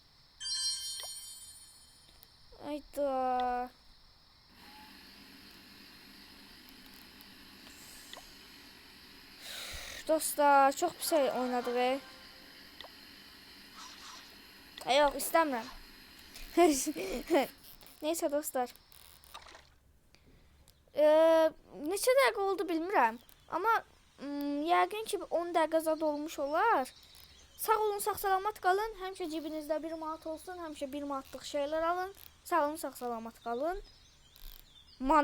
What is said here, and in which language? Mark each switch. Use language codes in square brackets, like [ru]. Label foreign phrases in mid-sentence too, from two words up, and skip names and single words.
[az] Ayda. [tr] Dostlar çok pis oynadık. Yok istemiyorum. Neyse dostlar. [az] Neçə dəqiqə oldu bilmirəm. Amma yəqin ki 10 dəqiqə zad olmuş olar. Sağ olun, sağ salamat qalın. Həmişə cibinizdə 1 manat olsun. Həmişə 1 manatlıq şeylər alın. Sağ olun, sağ salamat qalın.